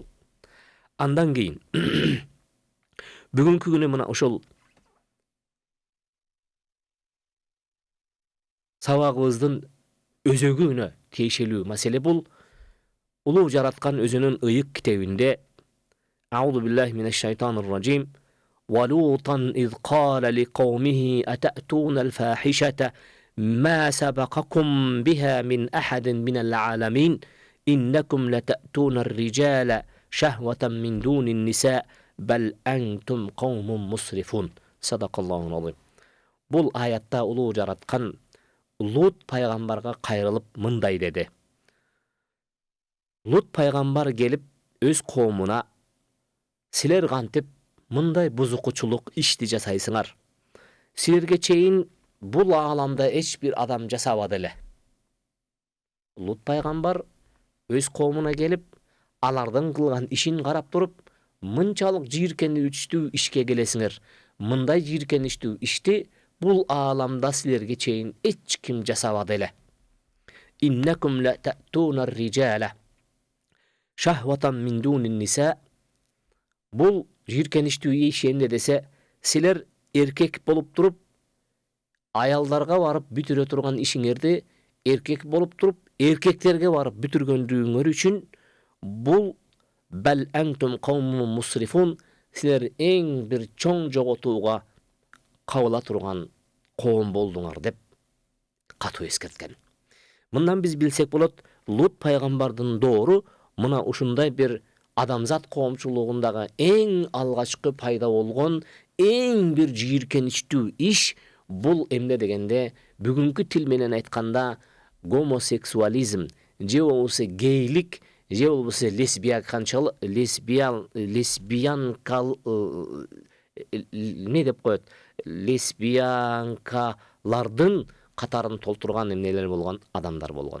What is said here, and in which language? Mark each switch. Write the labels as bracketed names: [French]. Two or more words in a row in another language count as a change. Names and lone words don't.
[Kyrgyz] Андан кийин бүгүнкү күнү мына ушул сабагыбыздын өзөгүнө тиешелүү маселе бул улуу жараткан өзүнүн ыйык китебинде [Arabic] أعوذ بالله من الشيطان الرجيم ولوطا إذ قال لقومه أتأتون الفاحشة ما سبقكم بها من أحد من العالمين إنكم لتأتون الرجال شهوة من دون النساء بل أنتم قوم مسرفون صدق الله العظيم. [Kyrgyz] Бұл аятта улуу жараткан Лут пайгамбарга кайрылып мындай деди. Лут пайгамбар келип өз коомуна силер кантип мындай бузукучулук ишти жасайсыңар. Силерге чейин бул ааламда эч бир адам жасабады эле. Лут пайгамбар өз коомуна келип, алардын кылган ишин карап туруп, мынчалык жийиркеничтүү ишке келесиңер. Мындай жийиркеничтүү ишти бул ааламда силерге чейин эч ким жасабады эле. [Arabic] إنكم لتأتون الرجال شهوة من دون النساء. [Kyrgyz] Бул жийиркеничтүү иш эмне десе, силер эркек болуп туруп, аялдарга барып бүтүрө турган ишиңерди эркек болуп туруп, эркектерге барып бүтүргөндүгүңөр үчүн бул [Arabic] بل أنتم قوم مسرفون, [Kyrgyz] силер эң бир чоң жоготууга кабыла турган коом болдуңар деп катуу эскерткен. Мындан биз билсек болот, Лут пайгамбардын доору мына ушундай бир адамзат коомчулугундагы эң алгачкы пайда болгон эң бир жийиркеничтүү иш бул эмне дегенде, бүгүнкү тил менен айтканда гомосексуализм, же болбосо гейлик, же болбосо не деп коет, лесбиянкалардын катарын толтурган эмнелер болгон адамдар болгон.